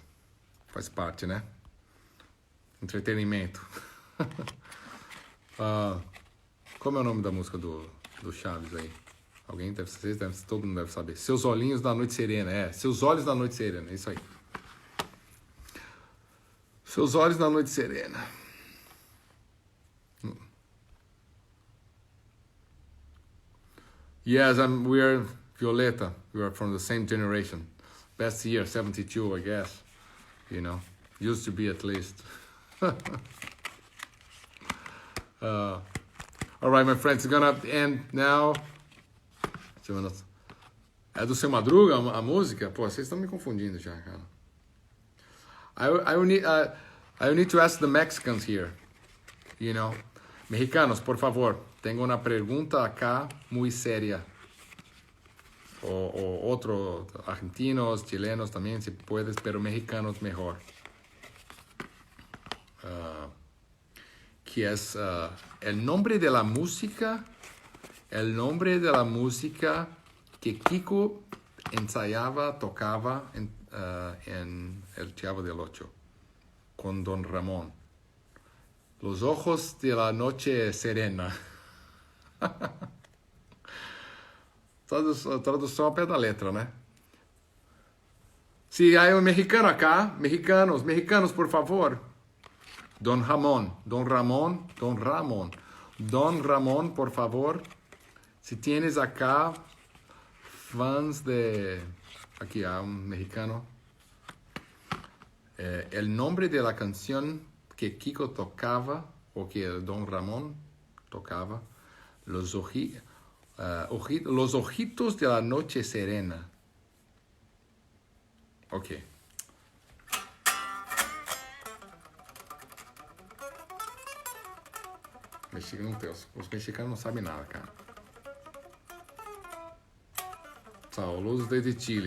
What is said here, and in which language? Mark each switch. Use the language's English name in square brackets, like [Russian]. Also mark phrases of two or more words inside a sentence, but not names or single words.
[Portuguese] Faz parte, né? Entretenimento. Como é o nome da música do Chaves aí? Alguém deve saber, todo mundo deve saber. Seus olhinhos da noite serena, Seus olhos da noite serena, é isso aí. Seus olhos na noite serena. [English] Yes, we are Violeta. We are from the same generation. Best year, 72, I guess. You know, used to be at least. All right, my friends, it's gonna end now. [Portuguese] É do Seu Madruga a música? Pô, vocês estão me confundindo já, cara. [English] I will need to ask the Mexicans here. You know, [Spanish] mexicanos, por favor, tengo una pregunta acá muy seria. O otro, argentinos, chilenos también, si puedes, pero mexicanos mejor. Que es el nombre de la música que Kiko ensayaba, tocaba en El Chavo del Ocho con Don Ramón. Los ojos de la noche serena. [Portuguese] Tradução ao pé da letra, né? Se há um mexicano acá, mexicanos, por favor. [Spanish] Don Ramón, por favor. Si tienes acá fans de... Aquí hay un mexicano. El nombre de la canción que Kiko tocaba, [Portuguese] o que [Spanish] Don Ramón tocaba, los ojitos de la noche serena. Ok. [Portuguese] Os mexicanos não sabem nada, cara. [Spanish] Saludos desde Chile.